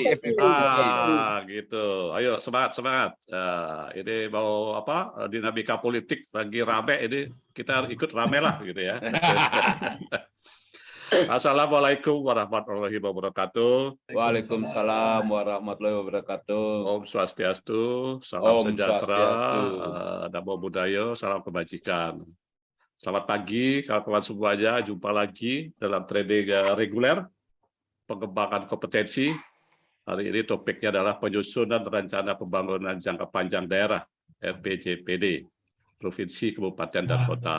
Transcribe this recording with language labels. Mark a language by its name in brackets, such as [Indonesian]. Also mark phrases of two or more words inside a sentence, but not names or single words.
[Indonesian] Gitu. Ayo semangat. Ini mau apa? Dinamika politik lagi rame ini, kita ikut rame lah gitu ya. [Arabic] السلام عليكم ورحمة الله وبركاته. وعليكم السلام ورحمة الله وبركاته. [Balinese] Om Swastiastu, salam Om [Indonesian] sejahtera, [Balinese] Swastiastu. [Pali] Namo Buddhaya, [Indonesian] salam kebajikan. Selamat pagi kawan-kawan semuanya, jumpa lagi dalam training reguler pengembangan kompetensi. Hari ini topiknya adalah penyusunan rencana pembangunan jangka panjang daerah RPJPD, provinsi, kabupaten, dan kota.